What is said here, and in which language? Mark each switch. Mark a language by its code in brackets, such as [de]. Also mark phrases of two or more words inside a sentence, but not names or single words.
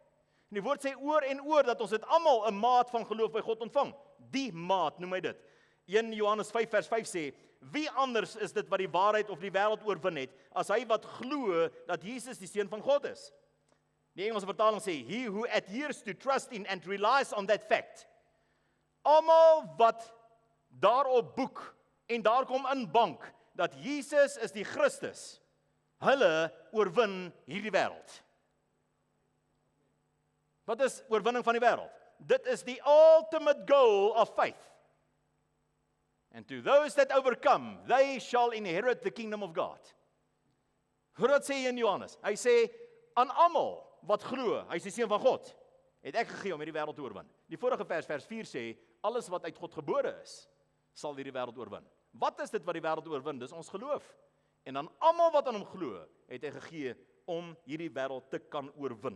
[af] En die woord sê oor en oor dat ons het almal 'n maat van geloof by God ontvang. Die maat, noem hy dit. 1 Johannes 5 vers 5 sê, wie anders is dit wat die waarheid of die wêreld oorwin het, as hy wat glo dat Jesus die Seun van God is? Die Engelse vertaling sê, [en] he who adheres to trust in and relies on that fact. [af] Almal wat daarop boek en daar kom in bank, dat Jesus is die Christus, hulle oorwin hierdie wêreld. Wat is oorwinning van die wêreld? Dit is die [en] ultimate goal of faith. And to those that overcome, they shall inherit the kingdom of God. [af] Hoor wat sê hy in Johannes? Hy sê, aan almal wat glo, hy is die Seun van God, het ek gegee om hierdie wêreld te oorwin. Die vorige vers 4 sê, alles wat uit God gebore is, sal hierdie wêreld oorwin. Wat is dit wat die wêreld oorwin? Dis ons geloof. En aan almal wat aan hom glo, het hy gegee om hierdie wêreld te kan oorwin.